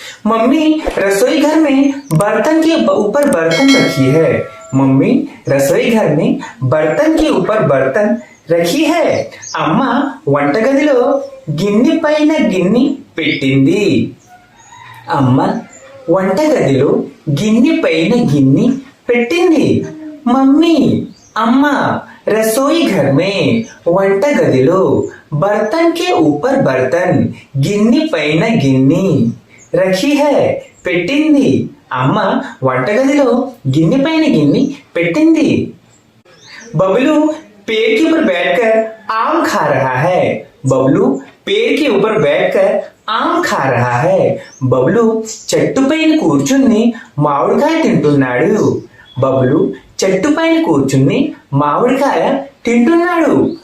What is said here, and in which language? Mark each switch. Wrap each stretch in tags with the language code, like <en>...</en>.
<hi>Mummy रसोई घर में बर्तन के ऊपर बर्तन रखी है। मम्मी रसोई घर में बर्तन के ऊपर बर्तन रखी है।</hi> <te>अम्मा వంటగదిలో గిన్నె పైన గిన్నె పెట్టింది। అమ్మ వంటగదిలో గిన్నె పైన గిన్నె పెట్టింది।</te> <hi>मम्मी अम्मा रसोई घर में</hi> <te>వంటగదిలో</te> <hi>बर्तन के ऊपर बर्तन</hi> <te>గిన్నె పైన గిన్నె</te> <hi>रखी है,</hi> <te>పెట్టింది। అమ్మ వంటగదిలో గిన్నె పైన గిన్నె పెట్టింది।</te> <hi>बबलू पेड़ के ऊपर बैठकर आम खा रहा है। बबलू पेड़ के ऊपर बैठकर आम खा रहा है।</hi> <te>बबलू చెట్టు పైన కూర్చుని మామిడికాయ తింటున్నాడు। బబులు చెట్టు పైన కూర్చుని మామిడికాయ తింటున్నాడు।</te>